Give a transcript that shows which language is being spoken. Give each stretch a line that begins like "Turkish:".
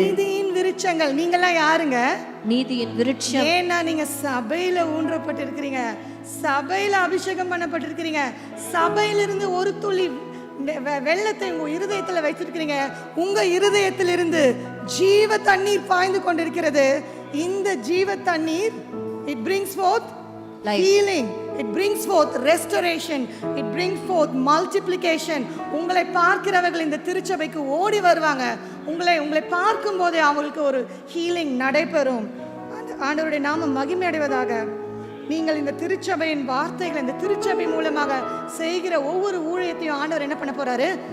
Tamil: நீதியின் விருட்சங்கள். நீங்கெல்லாம் யாருங்க? நீதியின் விருட்சம். ஏன்னா நீங்க சபையில ஊன்றப்பட்டிருக்கிறீங்க, சபையில அபிஷேகம் பண்ணப்பட்டிருக்கிறீங்க, சபையிலிருந்து ஒரு துளி வெள்ளத்தை உங்க இருதயத்துல வைத்திருக்கிறீங்க. உங்க இருதயத்திலிருந்து ஜீவ தண்ணீர் பாய்ந்து கொண்டிருக்கிறது. இந்த ஜீவ தண்ணீர்
English: it brings forth healing, it brings forth restoration, it brings forth multiplication.
Tamil: உங்களை பார்க்கிறவர்கள் இந்த திருச்சபைக்கு ஓடி வருவாங்க. உங்களை பார்க்கும் போதே அவங்களுக்கு ஒரு ஹீலிங் நடைபெறும். ஆண்டவருடைய நாமம் மகிமை அடைவதாக. நீங்கள் இந்த திருச்சபையின் வார்த்தைகளை, இந்த திருச்சபை மூலமாக செய்கிற ஒவ்வொரு ஊழியத்தையும் ஆண்டவர் என்ன பண்ண போறாரு?